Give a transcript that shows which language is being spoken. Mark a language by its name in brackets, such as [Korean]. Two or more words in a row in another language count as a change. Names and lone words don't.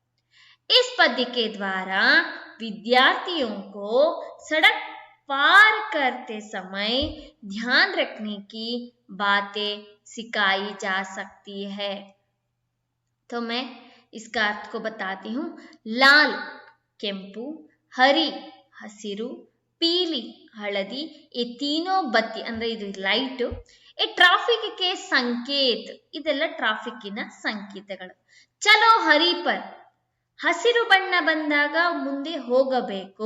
[Hindi] इस पद्य के द्वारा विद्यार्थियों को सड़क पार करते समय ध्यान रखने की बातें सिखाई जा सकती है। तो मैं इसका अर्थ को बताती हूँ। [Kannada] लाल ಕೆಂಪು, ಹರಿ ಹಸಿರು, ಪೀಲಿ ಹಳದಿ, ಈ [Hindi] तीनों बत्ती [Kannada] ಅಂದ್ರೆ ಇದು ಲೈಟ್, ಈ ಟ್ರಾಫಿಕ್ಗೆ ಸಂಕೇತ, ಇದೆಲ್ಲ ಟ್ರಾಫಿಕ್ಕಿನ ಸಂಕೇತಗಳು. [Hindi] चलो हरी पर, [Kannada] ಹಸಿರು ಬಣ್ಣ ಬಂದಾಗ ಮುಂದೆ ಹೋಗಬೇಕು.